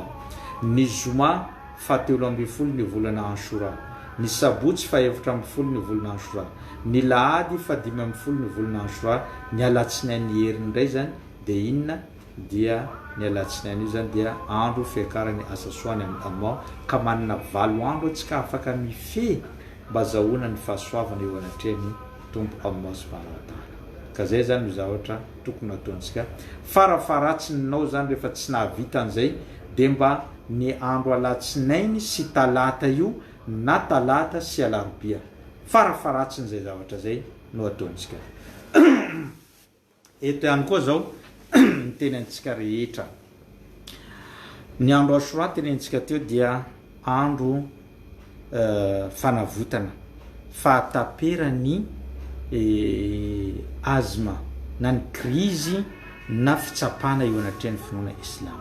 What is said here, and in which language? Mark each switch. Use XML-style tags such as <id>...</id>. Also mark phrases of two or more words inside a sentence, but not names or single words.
<mg>Ny zoma 17 ny volana Ashura, ny sabotsy 14 ny volana Ashura, ny lahady 15 ny volana Ashura, ny alatsinainy heriny indray zany dia inona? Dia ny alatsinainy io zany dia andro fiakarany asa soany amin'ny Allah, ka manana 7 andro atsika afaka mifehy mba zahoana ny fahasoavana eo anatrehan'ny tompo Allah</mg> <ar>سبحانه وتعالى.</ar> <mg>Ka zay zany no zavatra tokony ataontsika. Farafaratsinao zany rehefa tsy nahavita an'izay dia mba ny andro alatsinainy sy talata io, na talata sy alarobia, farafaratsin'izay zavatra zay no ataontsika. Eto ihany koa zao ny tenentsika rehetra, ny andro Ashura tenentsika teo dia andro fanavotana, fahataperany azma na ny krizy na fitsapana eo anatrehan'ny finoana Islam.</mg>